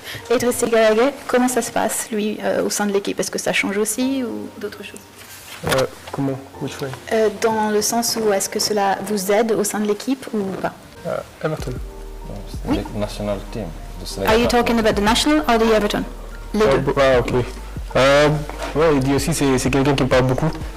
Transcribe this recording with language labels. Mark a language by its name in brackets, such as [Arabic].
[French] Idrissa Gana Gueye, comment ça se passe, lui, au sein de l'équipe? Est-ce que ça change aussi ou d'autres choses? Comment? [English] Which way? [French] Dans le sens où est-ce que cela vous aide au sein de l'équipe ou pas? [English] Everton. [French] Oui. [English] National team. Are you talking about the national or the Everton? [French] Les deux. [English] Ok. [French] Ouais, il dit aussi c'est quelqu'un qui me parle beaucoup.